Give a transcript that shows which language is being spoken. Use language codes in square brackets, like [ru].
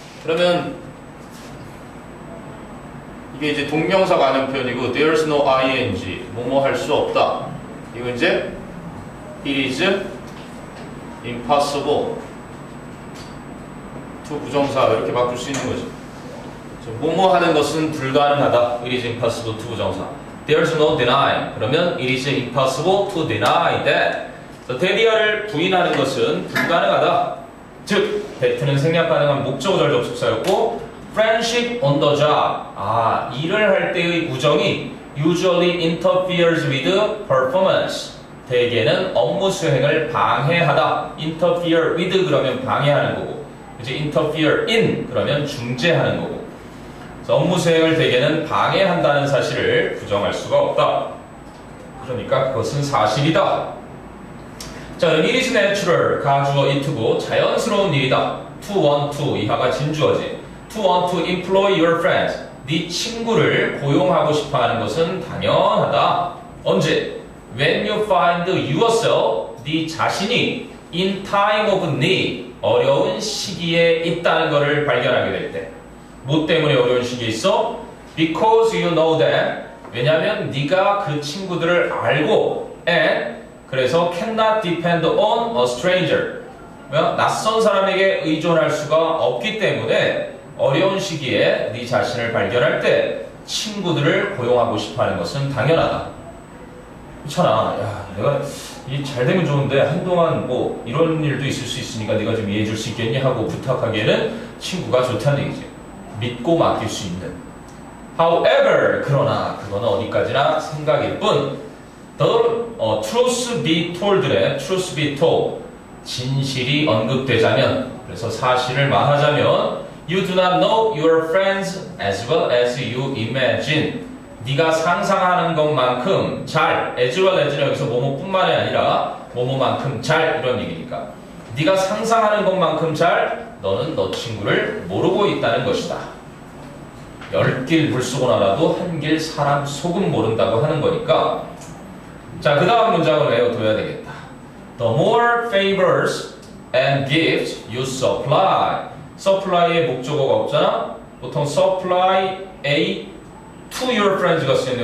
[ko] 그러면 이게 이제 동명사 관형 표현이고 [en] there's no ing [ko] 뭐뭐 할 수 없다. 이거 이제 [en] it is impossible to [ko] 부정사 이렇게 바꿀 수 있는 거죠. 뭐뭐 하는 것은 불가능하다. [en] It is impossible to 부정사. There's no denying. [ko] 그러면 [en] it is impossible to deny that. [ko] 대디어를 부인하는 것은 불가능하다. 즉, that는 생략 가능한 목적어절 접속사였고 friendship on the job. 일을 할 때의 우정이 [en] usually interferes with performance. [ko] 대개는 업무 수행을 방해하다. interfere with 그러면 방해하는 거고 이제 interfere in 그러면 중재하는 거고 그래서 업무 수행을 대개는 방해한다는 사실을 부정할 수가 없다. 그러니까 그것은 사실이다. 자, [en] it is natural [ko] 가주어 it고 자연스러운 일이다. [en] to want to [ko] 이하가 진주어지. [en] to want to employ your friends [ko] 네 친구를 고용하고 싶어하는 것은 당연하다. 언제? [en] when you find yourself [ko] 네 자신이 [en] in time of need [ko] 어려운 시기에 있다는 것을 발견하게 될 때. 뭐 때문에 어려운 시기에 있어? [en] Because you know them. [ko] 왜냐하면 네가 그 친구들을 알고 and 그래서 [en] cannot depend on a stranger. [ko] 낯선 사람에게 의존할 수가 없기 때문에 어려운 시기에 네 자신을 발견할 때 친구들을 고용하고 싶어하는 것은 당연하다. 그렇잖아. 야, 내가 이 잘 되면 좋은데 한동안 뭐 이런 일도 있을 수 있으니까 네가 좀 이해해 줄 수 있겠니? 하고 부탁하기에는 친구가 좋다는 얘기지. 믿고 맡길 수 있는. However, 그러나 그거는 어디까지나 생각일 뿐. [en] The truth be told래. truth be told. [ko] 진실이 언급되자면, 그래서 사실을 말하자면, [en] you do not know your friends as well as you imagine. [ko] 네가 상상하는 것만큼 잘, as well as는 여기서 뭐뭐뿐만이 아니라 뭐뭐만큼 잘 이런 얘기니까. 네가 상상하는 것만큼 잘 너는 너 친구를 모르고 있다는 것이다. 10길 물 쏘고 나라도 한 길 사람 속은 모른다고 하는 거니까. 자, 그 다음 문장을 외워둬야 되겠다. [en] The more favors and gifts you supply. [ko] supply의 목적어가 없잖아. 보통 supply A to your friends가 쓰였네.